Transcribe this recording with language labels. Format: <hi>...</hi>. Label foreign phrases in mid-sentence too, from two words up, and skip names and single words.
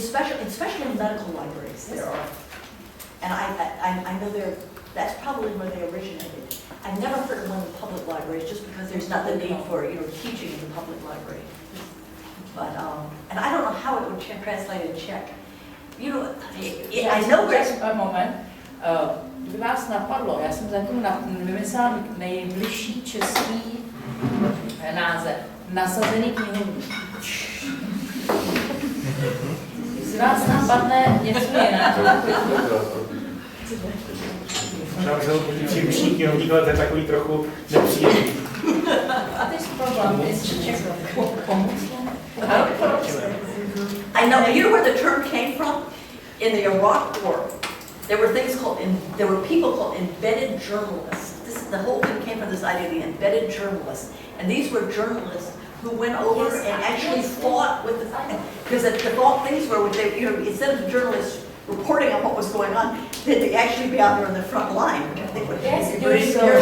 <en>Especially in medical libraries, there are. And I know that's probably where they originated. I've never heard of one in public libraries, just because there's not the need for teaching in the public library. But and I don't know how it would translate in Czech. You know, I know. Just a moment.</en> <cs>Kdyby vás napadlo, já jsem zatím vymyslela nejbližší český název. Nasazený knihovník. Jestli vás napadne něco jiného. Možná bych se příruční knihovník, ale to je takový trochu nepříjemný.</cs> <en>A this problem is Czech. I know. You know where the term came from? In the Iraq War, there were people called embedded journalists. The whole thing came from this idea of the embedded journalists, and these were journalists who went over and actually fought with because the things were, instead of the journalists reporting on what was going on, they'd actually be out there on the front line, which I think would be very scary.</en>